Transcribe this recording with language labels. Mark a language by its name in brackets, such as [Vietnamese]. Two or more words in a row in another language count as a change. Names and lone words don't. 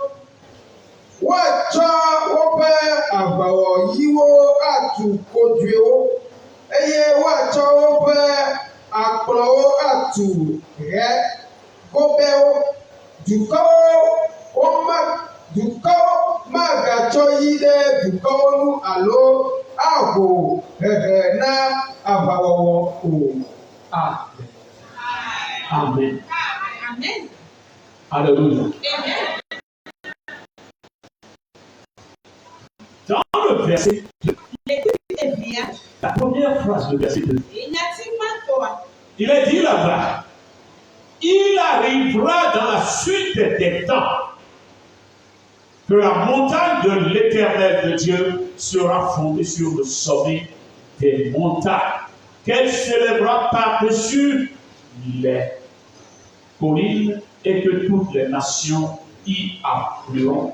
[Ewe] Woatsɔ woƒe aʋawɔyiwo atu kodzoewo, eye woatsɔ woƒe akplɔwo atu hɛ gobɛwo. Dukɔwo magatsɔ yi ɖe dukɔwo nu alo aho hehe na aʋawɔwɔ o. Amen. Amen. Amen. [French] Alléluia. Amen. Dans le verset 2, L'écoute la première phrase du verset 2, il est dit là-bas, il arrivera dans la suite des temps que la montagne de l'Éternel de Dieu sera fondée sur le sommet des montagnes, qu'elle s'élèvera par-dessus les collines et que toutes les nations y afflueront.